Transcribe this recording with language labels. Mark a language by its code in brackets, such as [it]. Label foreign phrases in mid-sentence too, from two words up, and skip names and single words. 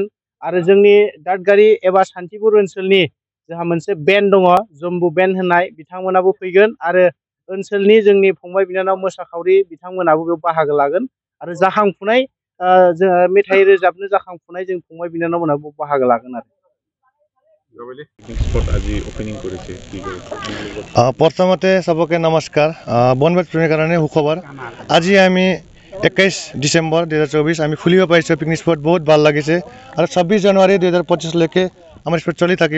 [brx] आरो जोंनि दादगारि एबा सान्थिपुर ओनसोलनि जोंहा मोनसे बेन्ड दङ, जम्बु बेन्ड होननाय, बिथांमोनाबो फैगोन। आरो ओनसोलनि जोंनि फंबाय बिनानाव मोसाखावरि बिथांमोनाबो बेयाव बाहागो लागोन। आरो जाखांफुनाय जोङो मेथाइ रोजाबनो जाखांफुनाय जों फंबाय बिनानावमोनाबो बाहागो लागोन आरो। [hi] प्रथमते सबके नमस्कार। [as] বনভোজ প্ৰেমীৰ কাৰণে সুখবৰ। আজি আমি 21 ডিসেম্বৰ 2024 আমি খুলিব পাৰিছোঁ [en] picnic spot. [as] বহুত ভাল লাগিছে আৰু 26 জানুৱাৰী 2025 লৈকে আমাৰ স্পট চলি থাকিব।